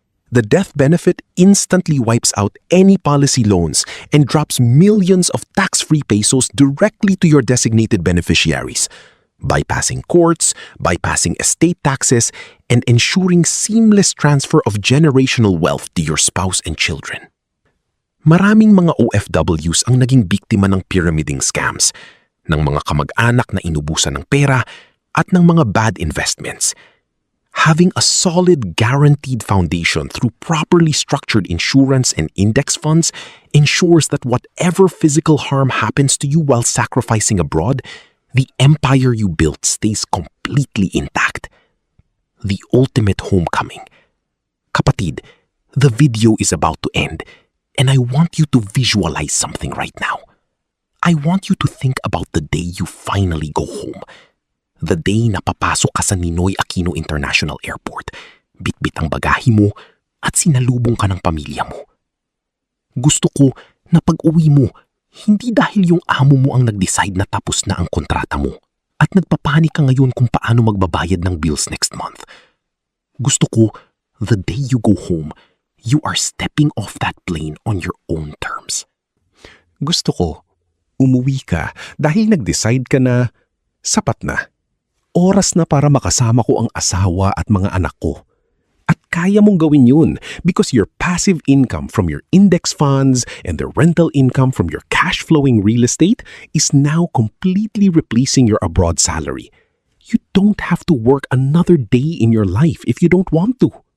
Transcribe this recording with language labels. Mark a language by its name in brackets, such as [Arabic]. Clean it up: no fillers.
[English] The death benefit instantly wipes out any policy loans and drops millions of tax-free pesos directly to your designated beneficiaries, bypassing courts, bypassing estate taxes, and ensuring seamless transfer of generational wealth to your spouse and children. [Filipino] Maraming mga OFWs ang naging biktima ng pyramiding scams, ng mga kamag-anak na inubusan ng pera, at ng mga bad investments. [English] Having a solid guaranteed foundation through properly structured insurance and index funds ensures that whatever physical harm happens to you while sacrificing abroad, the empire you built stays completely intact. The ultimate homecoming. Kapatid, the video is about to end, and I want you to visualize something right now. I want you to think about the day you finally go home. The day [Filipino] na papasok ka sa Ninoy Aquino International Airport, bitbit ang bagahe mo at sinalubong ka ng pamilya mo. Gusto ko na pag-uwi mo, hindi dahil yung amo mo ang nag-decide na tapos na ang kontrata mo at nagpapanik ka ngayon kung paano magbabayad ng bills [English] next month. [Filipino] Gusto ko, [English] the day you go home, you are stepping off that plane on your own terms. [Filipino] Gusto ko, umuwi ka dahil nag-decide ka na sapat na. Oras na para makasama ko ang asawa at mga anak ko. At kaya mong gawin yun [English] because your passive income from your index funds and the rental income from your cash-flowing real estate is now completely replacing your abroad salary. You don't have to work another day in your life if you don't want to.